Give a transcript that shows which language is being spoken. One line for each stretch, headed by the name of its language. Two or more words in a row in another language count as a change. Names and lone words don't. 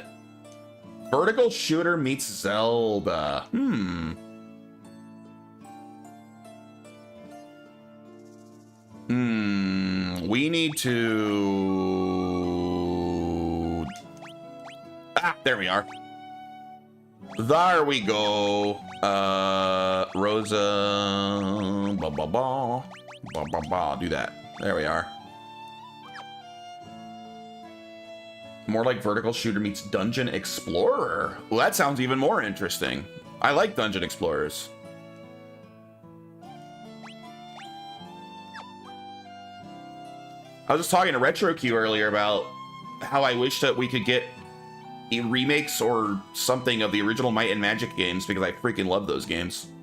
English: Vertical shooter meets Zelda. We need to... Ah, there we are. There we go. Rosa... Ba ba ba. Ba ba ba. Do that. There we are. More like vertical shooter meets Dungeon Explorer. Well, that sounds even more interesting. I like Dungeon Explorers. I was just talking to RetroQ earlier about how I wish that we could get remakes or something of the original Might and Magic games because I freaking love those games.